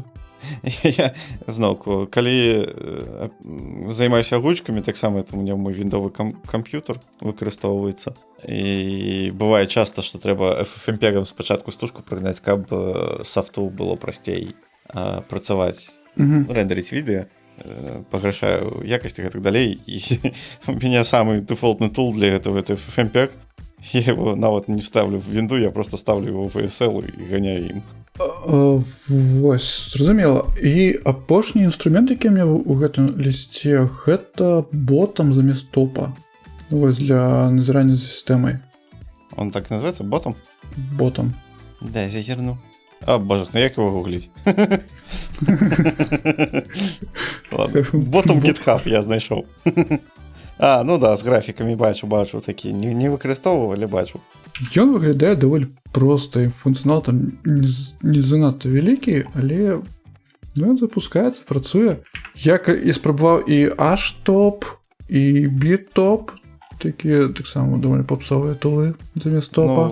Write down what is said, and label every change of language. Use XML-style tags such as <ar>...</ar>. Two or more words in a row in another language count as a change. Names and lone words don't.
<be>Я зноўку, калі займаюся агучкамі, таксама это у мяне мой віндовы камп'ютар выкарыстоўваецца. І бывае часта, што трэба FFmpeg'ам спачатку стужку прыгнаць, каб софту было прасцей працаваць, рендерыць відэа, паграшаю якасці і так далей. І у мяне самы дэфолтны тул</be> <ru>для этого</ru> <be>это FFmpeg.</be> <ru>Я его нават не ставлю в винду, я просто ставлю его в VSL і ганяю ім.</ru> <be>Вось, зразумела. І апошні інструмент, які мне ў гэтым лісце, гэта ботам замест топа. Вось, для назірання за сістэмай.</be> <ru>Он так называется? Ботом? Ботом. Да,</ru> <be>я зазірну.</be> <ru>А, божах, ну як его гуглить? Ладно, ботом GitHub</ru> <be>я знайшов. А, ну да, з графікамі бачу, такі не выкарыстоўваў, але бачу. Ён выглядае даволі проста, і функцыянал там не занадта вялікі, але ён запускаецца, працуе. Я і спрабаваў і H-топ, і B-топ, такія таксама даволі попсовыя тулы замест топа.</be>